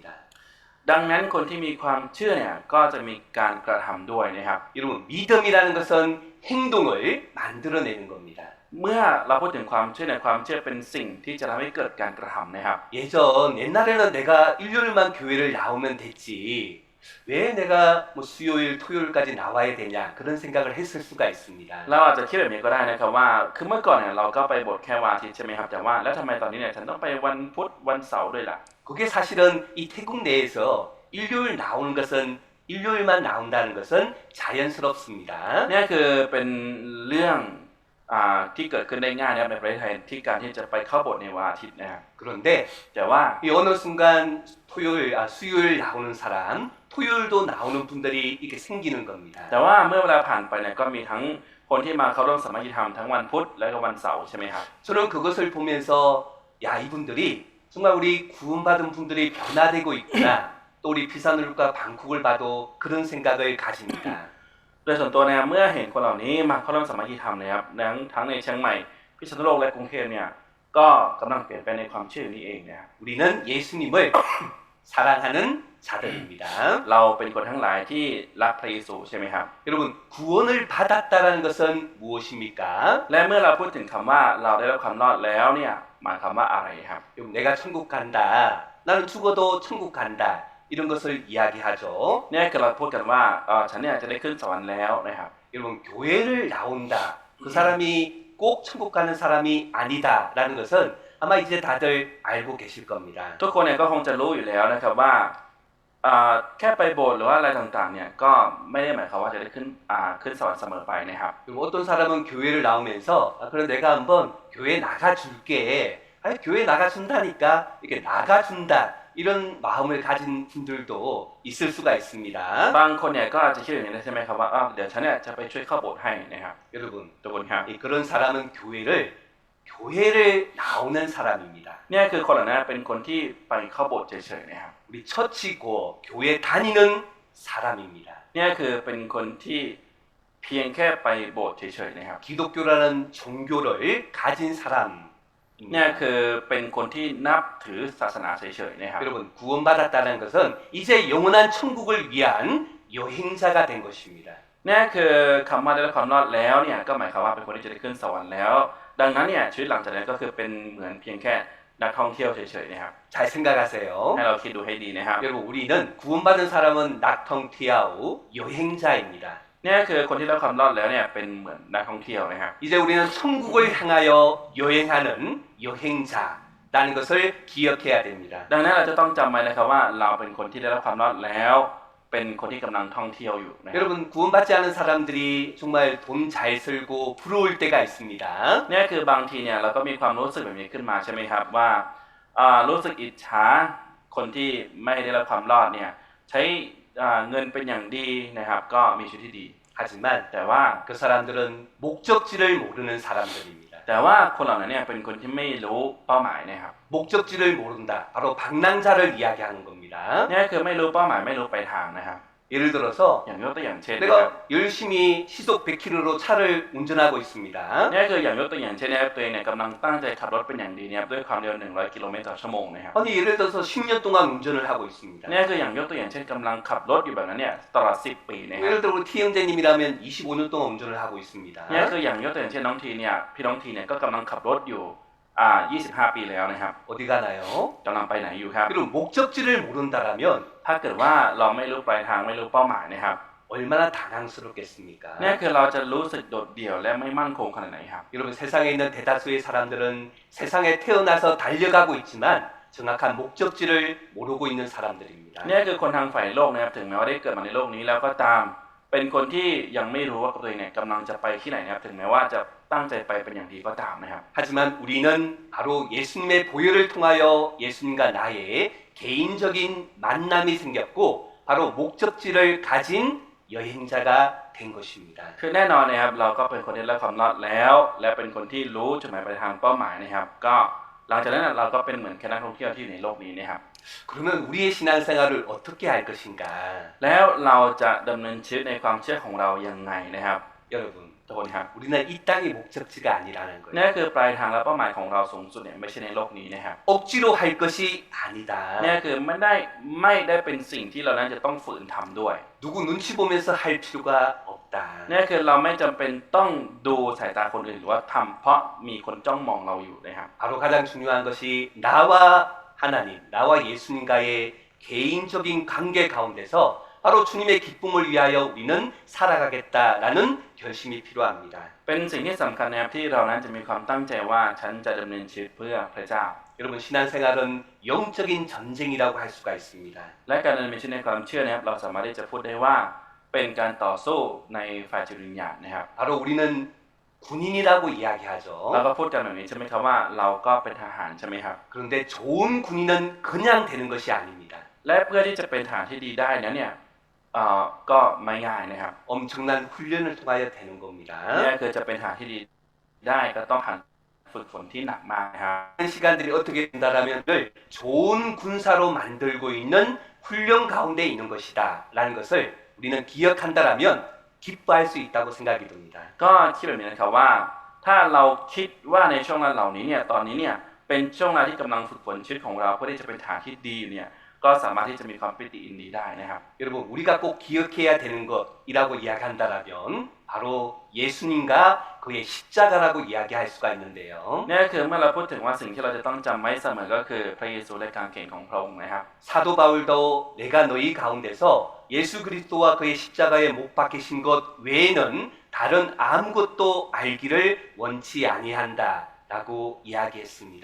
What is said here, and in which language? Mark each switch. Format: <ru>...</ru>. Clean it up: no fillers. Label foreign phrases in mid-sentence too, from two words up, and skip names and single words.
<th>ดังนั้นคนที่มีความเชื่อเนี่ยก็จะมีการกระทำด้วยนะครับ</th> <ko>여러분 믿음이라는 것은 행동을 만들어내는 겁니다.</ko> <th>เมื่อเราพูดถึงความเชื่อเนี่ยความเชื่อเป็นสิ่งที่จะทำให้เกิดการกระทำนะครับ</th> <ko>옛날에는 내가 일요일만 교회를 나오면 됐지. 왜 내가 뭐 수요일, 토요일까지 나와야 되냐 그런 생각을 했을 수가 있습니다.</ko> <th>เราอาจจะคิดแบบนี้ก็ได้นะครับว่าคือเมื่อก่อนเนี่ยเราก็ไปโบสถ์แค่วันอาทิตย์ใช่ไหมครับแต่ว่าแล้วทำไมตอนนี้เนี่ยฉันต้องไปวันพุธวันเสาร์ด้วยล่ะ</th> <ko>그게 사실은 이 태국 내에서 일요일 나오는 것은 일요일만 나온다는 것은 자연스럽습니다.</ko> <th>นี่คือเป็นเรื่องที่เกิดขึ้นได้ง่ายนะครับในประเทศไทยที่การที่จะไปเข้าโบสถ์ในวันอาทิตย์นะครับ</th> <ko>그런데</ko> <th>แต่ว่า</th> <ko>이 어느 순간 수요일 나오는 사람, 토요일도 나오는 분들이 이렇게 생기는 겁니다.</ko> <th>แต่ว่าเมื่อเวลาผ่านไปเนี่ยก็มีทั้งคนที่มาเข้าร่วมสามัคคีธรรมทั้งวันพุธและก็วันเสาร์ใช่ไหมครับ</th> <ko>저는 그것을 보면서 야 이분들이 정말 우리 구원받은 분들이 변화되고 있구나. 또 우리 비산울과 방콕을 봐도 그런 생각을 가집니다.</ko> <th>โดยส่วนตัวนะครับเมื่อเห็นคนเหล่านี้มาเข้าร่วมสามัคคีธรรมนะครับทั้งในเชียงใหม่พิษณุโลกและกรุงเทพเนี่ยก็กำลังเปลี่ยนไปในความเชื่อนี้เองนะครับ</th> <ko>우리는 예수님을 사랑하는 자들입니다.</ko> <th>เราเป็นคนทั้งหลายที่รักพระเยซูใช่ไหมครับ</th> <ko>여러분 구원을 받았다라는 것은 무엇입니까?</ko> <th>และเมื่อเราพูดถึงคำว่าเราได้รับความรอดแล้วเนี่ยหมายความว่าอะไรครับ</th> <ko>여러분 내가 천국 간다. 나는 죽어도 천국 간다. 이런 것을 이야기하죠.</ko> <th>เนี่ยคือเราพูดกันว่าฉันเนี่ยจะได้ขึ้นสวรรค์แล้วนะครับ</th> <ko>여러분 교회를 나온다. 그 사람이 꼭 천국 가는 사람이 아니다라는 것은 아마 이제 다들 알고 계실 겁니다.</ko> <th>ทุกคนเนี่ยก็คงจะรู้อยู่แล้วนะครับว่าแค่ไปโบสถ์หรือว่าอะไรต่างๆเนี่ยก็ไม่ได้หมายความว่าจะได้ขึ้นสวรรค์เสมอไปนะครับ</th> <ko>그리고 어떤 사람은 교회를 나오면서 그럼 내가 한번 교회 나가줄게. 아니 교회 나가준다니까 이렇게 나가준다 이런 마음을 가진 분들도 있을 수가 있습니다.</ko> <th>บางคนเนี่ยก็อาจจะคิดอย่างนี้ใช่ไหมครับว่าเดี๋ยวฉันเนี่ยจะไปช่วยเข้าโบสถ์ให้นะครับ</th> <ko>여러분</ko> <th>ทุกคนครับ</th> <ko>그런 사람은 교회를 나오는 사람입니다.</ko> <th>เนี่ยคือคนเหล่านั้นเป็นคนที่ไปเข้าโบสถ์เฉยๆนะครับ</th> <ko>우리 처치고 교회 다니는 사람입니다.</ko> <th>เนี่ยคือเป็นคนที่เพียงแค่ไปโบสถ์เฉยๆนะครับ</th> <ko>기독교라는 종교를 가진</ko> <th>เนี่ย</th> <ko>사람입니다.</ko> <th>คือเป็นคนที่นับถือศาสนาเฉยๆนะครับ</th> <ko>여러분 구원받았다는 것은 이제 영원한 천국을 위한 여행자가 된 것입니다.</ko> <th>เนี่ยคือคำว่าได้รับความรอดแล้วเนี่ยก็หมายความว่าเป็นคนที่จะได้ขึ้นสวรรค์แล้ว ดังนั้นเนี่ยชีวิตหลังจากนั้นก็คือเป็นเหมือนเพียงแค่นักท่องเที่ยวเฉยๆนะครับ</th> <ko>잘 생각하세요.</ko> <th>ให้เราคิดดูให้ดีนะครับ</th> <ko>여러분 우리는 구원받은 사람은 낙텅티아우 여행자입니다.</ko> <th>เนี่ยคือคนที่ได้รับความรอดแล้วเนี่ยเป็นเหมือนนักท่องเที่ยวนะครับ</th> <ko>이제 우리는 천국을 향하여 여행하는 여행자라는 것을 기억해야 됩니다.</ko> <th>ดังนั้นเราจะต้องจำไว้นะครับว่าเราเป็นคนที่ได้รับความรอดแล้ว เป็นคนที่กำลังท่องเที่ยวอยู่นะครับ</th> <ko>여러분 구원받지 않은 사람들이 정말 돈 잘 쓸고 부러울 때가 있습니다.</ko> <th>เนี่ยคือบางทีเนี่ยเราก็มีความรู้สึกแบบนี้ขึ้นมาใช่ไหมครับว่ารู้สึกอิจฉาคนที่ไม่ได้รับความรอดเนี่ยใช้เงินเป็นอย่างดีนะครับก็มีชีวิตที่ดี</th> <ko>하지만</ko> <th>แต่ว่า</th> <ko>그 사람들은 목적지를 모르는 사람들입니다.</ko> <th>แต่ว่าคนเหล่านั้นเนี่ยเป็นคนที่ไม่รู้เป้าหมายนะครับ</th> <ko>목적지를 모른다. 바로 방랑자를 이야기하는 겁니다.</ko> <th>เนี่ยคือไม่รู้เป้าหมายไม่รู้ไปทางนะครับ</th> <ko>예를 들어서</ko> <th>อย่างยกตัวอย่างเช่นนะครับ</th> <ko>내가 열심히 시속 100km로 차를 운전하고 있습니다.</ko> <th>เนี่ยคืออย่างยกตัวอย่างเช่นนะครับตัวเองเนี่ยกำลังตั้งใจขับรถเป็นอย่างดีเนี่ยด้วยความเร็ว100 กิโลเมตรต่อชั่วโมงนะครับ</th> <ko>아니 예를 들어서 10년 동안 운전을 하고 있습니다.</ko> <th>เนี่ยคืออย่างยกตัวอย่างเช่นกำลังขับรถอยู่แบบนั้นเนี่ยตลอด10 ปีนะครับ</th> <ko>예를 들어 우리 T 형제님이라면 25년 동안 운전을 하고 있습니다.</ko> <th>เนี่ยคืออย่างยกตัวอย่างเช่นน้องทีเนี่ยพี่น้องทีเนี่ยก็กำลังขับรถอยู่25 ปีแล้วนะครับ</th> <ko>어디 가나요?</ko> <th>กำลังไปไหนอยู่ครับ</th> <ko>그리고 목적지를 모른다라면</ko> <th>ถ้าเกิดว่าเราไม่รู้ปลายทางไม่รู้เป้าหมายนะครับ</th> <ko>얼마나 당황스럽겠습니까?</ko> <th>เนี่ยคือเราจะรู้สึกโดดเดี่ยวและไม่มั่นคงขนาดไหนครับ</th> <ko>여러분 세상에 있는 대다수의 사람들은 세상에 태어나서 달려가고 있지만 정확한 목적지를 모르고 있는 사람들입니다.</ko> <th>เนี่ยคือคนทางฝ่ายโลกนะครับถึงแม้ว่าได้เกิดมาในโลกนี้แล้วก็ตาม เป็นคนที่ยังไม่รู้ว่าตัวเองเนี่ยกำลังจะไปที่ไหนนะครับถึงแม้ว่าจะตั้งใจไปเป็นอย่างดีก็ตามนะครับ</th> <ko>하지만 우리는 바로 예수님의 보혈을 통하여 예수님과 나의 개인적인 만남이 생겼고 바로 목적지를 가진 여행자가 된 것입니다.</ko> <th>คือแน่นอนนะครับเราก็เป็นคนที่ได้รับความรอดแล้ว และเป็นคนที่รู้จุดหมายปลายทางเป้าหมายนะครับ ก็หลังจากนั้นเราก็เป็นเหมือนแค่นักท่องเที่ยวที่อยู่ในโลกนี้นะครับ</th> <ko>그러면 우리의 신앙생활을 어떻게 할 것인가?</ko> <th>แล้วเราจะดำเนินชีวิตในความเชื่อของเรายังไงนะครับ</th> <ko>여러분,</ko> <th>ทุกคนครับ</th> <ko>우리는 이 땅이 목적지가 아니라는</ko> <th>นี่</th> <ko>거예요.</ko> <th>คือปลายทางและเป้าหมายของเราสูงสุดเนี่ยไม่ใช่ในโลกนี้นะครับ</th> <ko>억지로 할 것이 아니다.</ko> <th>นี่คือไม่ได้เป็นสิ่งที่เรานั้นจะต้องฝืนทำด้วย</th> <ko>누구 눈치 보면서 할 필요가 없다.</ko> <th>นี่คือเราไม่จำเป็นต้องดูสายตาคนอื่นหรือว่าทำเพราะมีคนจ้องมองเราอยู่นะครับ</th> <ko>바로 가장 중요한 것이 나와 하나님, 나와 예수님과의 개인적인 관계 가운데서 바로 주님의 기쁨을 위하여 우리는 살아가겠다라는 결심이 필요합니다.</ko> <th>เป็นสิ่งที่สำคัญนะครับที่เรานั้นจะมีความตั้งใจว่าฉันจะดำเนินชีวิตเพื่อพระเจ้า</th> <ko>여러분 신앙생활은 영적인 전쟁이라고 할 수가 있습니다.</ko> <th>และการดำเนินชีวิตในความเชื่อนะครับเราสามารถที่จะพูดได้ว่าเป็นการต่อสู้ในฝ่ายจิตวิญญาณนะครับ</th> <ko>바로 우리는 군인이라고 이야기하죠.</ko> <th>เราก็พูดกันแบบนี้ใช่ไหมครับว่าเราก็เป็นทหารใช่ไหมครับ</th> <ko>그런데 좋은 군인은 그냥 되는 것이 아닙니다.</ko> <th>และเพื่อที่จะเป็นทหารที่ดีได้นั้นเนี่ยก็ไม่ง่ายนะครับ</th> <ko>엄청난 훈련을 통하여 되는 겁니다.</ko> <th>นี่คือจะเป็นทหารที่ดีได้ก็ต้องผ่านฝึกฝนที่หนักมากนะครับ</th> <ko>시간들이 어떻게 된다라면 좋은 군사로 만들고 있는 훈련 가운데 있는 것이다라는 것을 우리는 기억한다라면 기뻐할 수 있다고 생각이 듭니다.</ko> <th>ก็คิดแบบนี้นะครับว่าถ้าเราคิดว่าในช่วงเวลาเหล่านี้เนี่ยตอนนี้เนี่ยเป็นช่วงเวลาที่กำลังฝึกฝนชีวิตของเราเพื่อที่จะเป็นทหารที่ดีเนี่ยก็สามารถที่จะมีความปิติยินดีได้นะครับ</th> <ko>여러분 우리가 꼭 기억해야 되는 것이라고 이야기한다라면 바로 예수님과 그의 십자가라고 이야기할 수가 있는데요.</ko> <th>นี่คือเมื่อเราพูดถึงว่าสิ่งที่เราจะต้องจำไว้เสมอก็คือพระเยซูและการเข็นของพระองค์นะครับ</th> <ko>사도 바울도 내가 너희 가운데서 예수 그리스도와 그의 십자가에 못 박히신 것 외에는 다른 아무것도 알기를 원치 아니한다 라고 이야기했습니다.</ko>